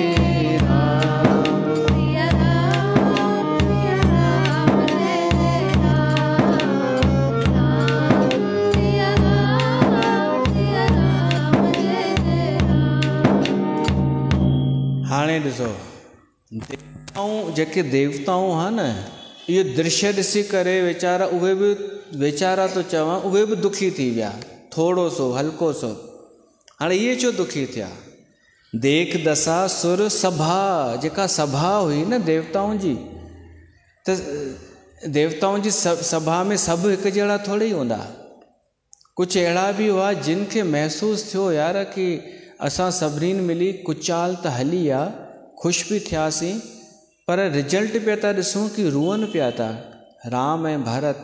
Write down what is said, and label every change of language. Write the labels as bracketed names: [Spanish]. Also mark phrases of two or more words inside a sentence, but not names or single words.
[Sindhi] राम सिया राम जय जय राम, सिया राम जय जय राम। हाणे ॾिसो, देवताऊं जेके देवताऊं हा न, इहो दृश्य ॾिसी करे वीचारा उहे बि वीचारा तो चवां, उहे बि दुखी थी विया, थोरो सो हल्को सो। हाणे इहे छो दुखी थिया? [Awadhi] देख दशा सुर सभा, [Sindhi] जेका सभा हुई न देवताउनि जी, त देवताउनि जी सभा में सभु हिकु जहिड़ा थोरी ई हूंदा। कुझु अहिड़ा बि हुआ जिन खे महसूसु थियो यार कि असां सभिनीनि मिली कुचाल त हली आहे, ख़ुशि बि थियासीं, पर रिजल्ट पिया था ॾिसूं कि रुअनि पिया था राम ऐं भरत।